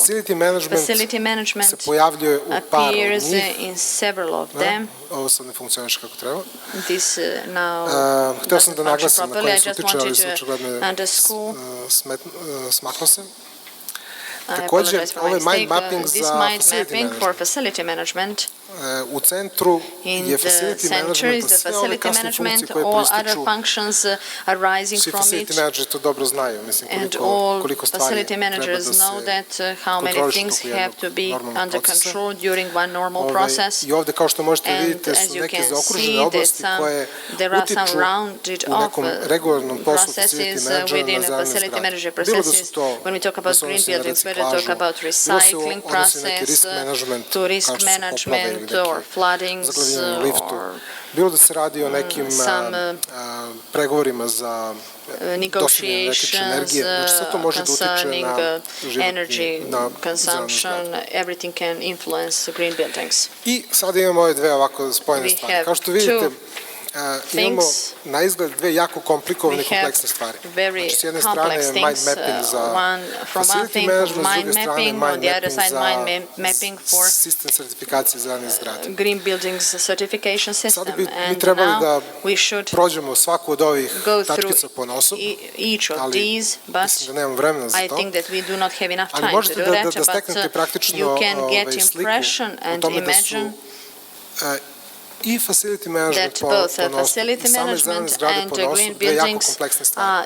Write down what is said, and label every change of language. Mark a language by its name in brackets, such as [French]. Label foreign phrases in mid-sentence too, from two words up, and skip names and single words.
[English] Facility management appears in several of them. This now doesn't function properly. I just wanted to underscore. apologize for my mistake. This mind mapping for facility management. [Serbian] U centru je [English] facility management, [Serbian] sve ove kasne funkcije koje proističu, svi [English] facility managers [Serbian] to dobro znaju, mislim koliko stvari treba da se kontrolišu toku jednog procesa. I ovde, kao što možete vidite, su neke zaokružene oblasti koje utiču u nekom regularnom poslu [English] facility managera [Serbian] na zelene zgrade. Bilo da su to da se odnosi na reciklažu, bilo se odnosi na neki [English] risk management, [Serbian] kao što su poplave [English] or floodings, or [Serbian] bilo da se radi o nekim pregovorima za dostizanje električne energije, znači sve to može da utiče na [English] energy consumption, everything can influence green buildings. [Serbian] I sada imamo ove dve ovako spojene stvari. Kao što vidite, imamo na izgled dve jako komplikovane i kompleksne stvari. Znači, s jedne strane je [English] mind mapping [Serbian] za [English] facility management, [Serbian] s druge strane [English] mind mapping [Serbian] za sistem sertifikacije zelenih zgrada. [English] Green buildings certification system. [Serbian] Sada bi mi trebali da prođemo svaku od ovih tačkica ponaosob, ali mislim da nemamo vremena za to. Ali možete da steknete praktično sliku o tome da su i [English] facility management [Serbian] ponaosob i same zelene zgrade ponaosob dve jako kompleksne stvari.